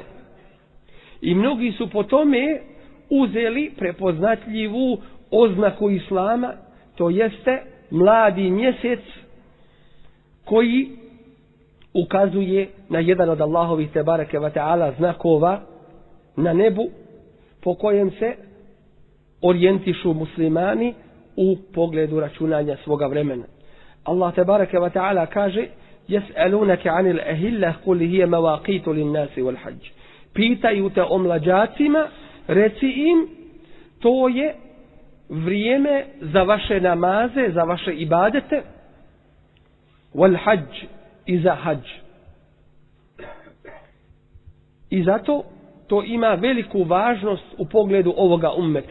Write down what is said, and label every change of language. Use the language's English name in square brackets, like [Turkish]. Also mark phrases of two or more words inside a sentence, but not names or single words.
[Bosnian] I mnogi su po tome uzeli prepoznatljivu oznaku Islama, to jeste mladi mjesec koji ukazuje na jedan od Allahovih [Arabic] تبارك وتعالى [Bosnian] znakova na nebu po kojem se orijentišu muslimani u pogledu računanja svoga vremena. [Arabic] الله تبارك وتعالى kaže: "يسألونك عن الأهلة قل هي مواقيت للناس والحج." [Bosnian] Pitaju te o mlađacima, reci im, to je vrijeme za vaše namaze, za vaše ibadete, wal-hajj, i za hadž. I zato to ima veliku važnost u pogledu ovoga ummeta.